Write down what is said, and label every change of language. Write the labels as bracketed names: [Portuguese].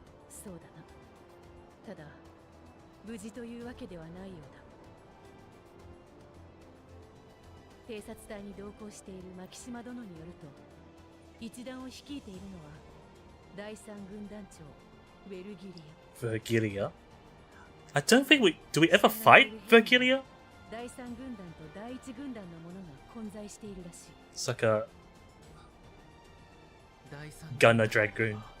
[Japanese] そうだな。ただ無事というわけではないようだ。偵察隊に同行している牧島殿によると、一団を率いているのは第三軍団長ヴェルギリア。 [English] Vergilia? I don't think do we ever fight Vergilia? [Japanese] 第三軍団と第一軍団の者が混在しているらしい。 [English] It's like a Gunner Dragoon.